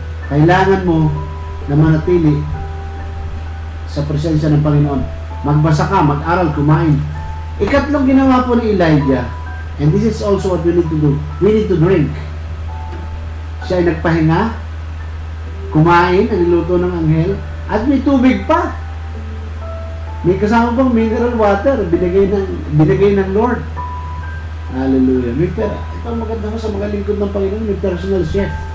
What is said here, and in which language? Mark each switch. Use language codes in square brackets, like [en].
[tl] Kailangan mo na manatili sa presensya ng Panginoon. Magbasa ka, mag-aral, kumain. Ikatlong ginawa po ni Elijah, [en] and this is also what we need to do. We need to drink. [tl] Siya ay nagpahinga, kumain, ang niluto ng anghel, at may tubig pa. May kasama pang mineral water, binigay ng Lord. Hallelujah. Ito ang maganda mo sa mga lingkod ng Panginoon, may personal chef.